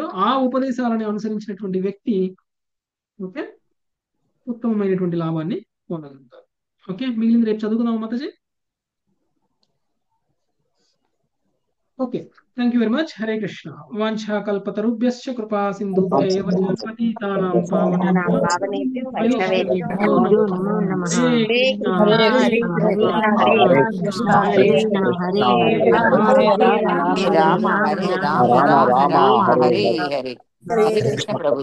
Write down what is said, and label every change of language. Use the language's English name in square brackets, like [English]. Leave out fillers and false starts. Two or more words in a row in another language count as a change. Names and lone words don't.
[Telugu] ఆ ఉపదేశాలను అనుసరించినటువంటి వ్యక్తి ఓకే ఉత్తమమైనటువంటి లాభాన్ని పొందగలుగుతారు. ఓకే, మిగిలింది రేపు చదువుకుందాం మాతాజీ. ఓకే, [English] thank you very much. [Telugu] హరే కృష్ణ. [Sanskrit] వాంఛా కల్పతరుభ్యశ్చ కృపా సింధుభ్యైవ పతితానాం పావనేభ్యో వైష్ణవేభ్యో నమో నమః. హరే కృష్ణ హరే హరే కృష్ణ హరే కృష్ణ కృష్ణ హరే హరే కృష్ణ రామ హరే హరే రామ రామ రామ రామ రామ రామ హరే హరే హరే. హరే హరే కృష్ణ ప్రభు.